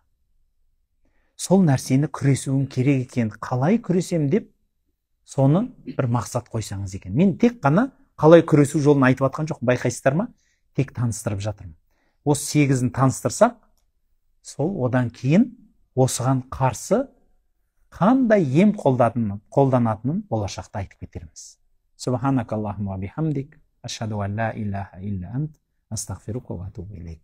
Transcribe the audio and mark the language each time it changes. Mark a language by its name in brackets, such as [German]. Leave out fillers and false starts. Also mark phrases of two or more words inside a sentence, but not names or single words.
[Kazakh] Сол нәрсені күресуім керек екен, қалай күресем деп, соны бір мақсат қойсаңыз екен. Мен тек қана қалай күресу жолын айтып атқан жоқ, байқайсыздар ма? Тек таныстырып жатырмын. Осы 8-ін таныстырсақ, сол одан кейін осыған қарсы қандай ем қолданатынын болашақта айтып кетерміз. [Arabic] سبحانك اللهم وبحمدك أشهد أن لا إله إلا أنت أستغفرك وأتوب إليك.